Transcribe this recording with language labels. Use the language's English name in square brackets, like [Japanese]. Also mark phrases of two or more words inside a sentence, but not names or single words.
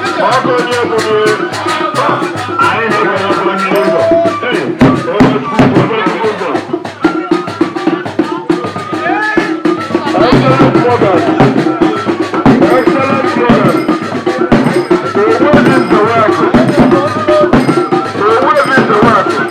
[Igbo] Ọkụ onye kwuru, anyị na-ekwu onye ụzọ. Ee, onye kwuru, onye kwuru ụzọ. [English] Excellent slogan. Excellent slogan. The word is the word. The word is the word.